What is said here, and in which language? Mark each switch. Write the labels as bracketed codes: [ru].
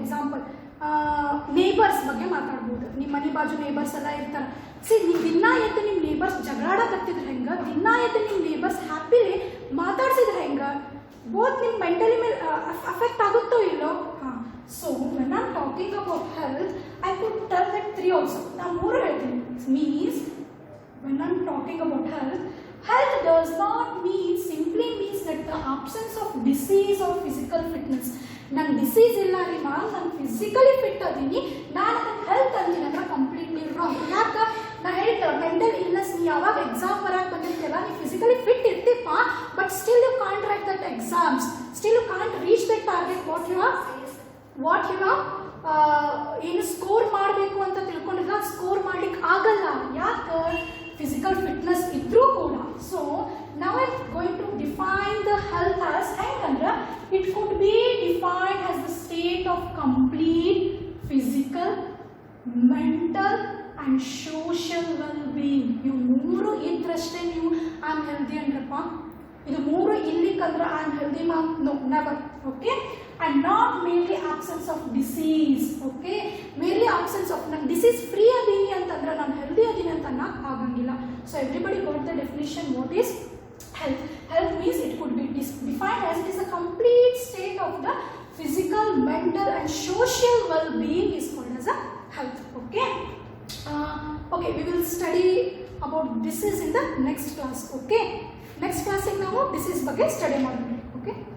[kn] Example neighbours ಬಗ್ಗೆ ಮಾತಾಡ್ಬೋದು. ನಿಮ್ಮ ಮನೆ ಬಾಜು ನೇಬರ್ಸ್ ಎಲ್ಲ ಇರ್ತಾರೆ. ಸಿ, ನೀವು ದಿನ ಎದ್ದು ನಿಮ್ಮ ನೇಬರ್ಸ್ ಜಗಳಾಡಕತ್ತಿದ್ರೆ ಹೆಂಗೆ? ದಿನ ಎದ್ದು ನಿಮ್ಮ ನೇಬರ್ಸ್ ಹ್ಯಾಪಿಲಿ ಮಾತಾಡ್ಸಿದ್ರೆ ಹೆಂಗೆ? [en] both [kn] ನಿಮ್ಮ ಮೆಂಟಲಿ ಮೇಲೆ ಅಫೆಕ್ಟ್ ಆಗುತ್ತೋ ಇಲ್ಲೋ. [en] ಹಾಂ, so when I am talking about health I could tell that 3 also. [kn] ನಾನು 3 ಹೇಳ್ತೀನಿ. [en] Means when I'm talking about health does not simply means that the absence of disease or physical fitness. [kn] ನಾನು disease ಇಲ್ಲ ರೀ ma'am, ನಾನು physically fit ಅದೀನಿ, ನಾನು ಅದಕ್ಕೆ health ಅಂತೀನಿ ಅಂದ್ರೆ ಕಂಪ್ಲೀಟ್ಲಿ ರಾಂಗ್. ಯಾಕೆ ನಾ ಹೇಳ್ತೇವೆ ಮೆಂಟಲ್ ಇಲ್ನೆಸ್, ನೀ ಯಾವಾಗ ಎಕ್ಸಾಮ್ ಬರಕ್ಕೆ ಬಂದಿರ್ತೀರ, ನೀವು physically fit ಇರ್ತೀಪ್ಪ, [en] but still you can't write that exams, still you can't reach that target what you [kn] ಏನು ಸ್ಕೋರ್ ಮಾಡಬೇಕು ಅಂತ ತಿಳ್ಕೊಂಡಿಲ್ಲ, ಸ್ಕೋರ್ ಮಾಡ್ಲಿಕ್ಕೆ ಆಗಲ್ಲ. ಯಾಕೆ? ಫಿಸಿಕಲ್ ಫಿಟ್ನೆಸ್ ಇದ್ರೂ ಕೂಡ. [en] so ನಾವು I going to define the health as [kn] ಹೆಂಗಂದ್ರೆ [en] It could be defined as the state of complete physical, mental and social well being. [kn] ಇವು 3 ಇದ್ರಷ್ಟೇ ನೀವು ಐ ಆಮ್ ಹೆಲ್ದಿ ಅಂದ್ರಪ್ಪ. ಇದು 3 ಇಲ್ಲಿಕ್ಕಂದ್ರೆ [en] I am healthy ma'am, no never. Okay, and not merely absence of disease. okay, merely absence of [kn] ನಾನು disease free ಅದೀನಿ ಅಂತಂದ್ರೆ ನಾನು healthy ಅದೀನಿ ಅಂತ ಅನ್ನಕ್ಕೆ ಆಗಂಗಿಲ್ಲ. [en] So everybody got the definition what is health. Health means it could be defined as it is a complete state of the physical, mental and social well-being is called as a health. Okay, okay, we will study about disease in the next class. okay, next class [kn] ನಾವು disease ಬಗ್ಗೆ study ಮಾಡೋಣ. [en] okay.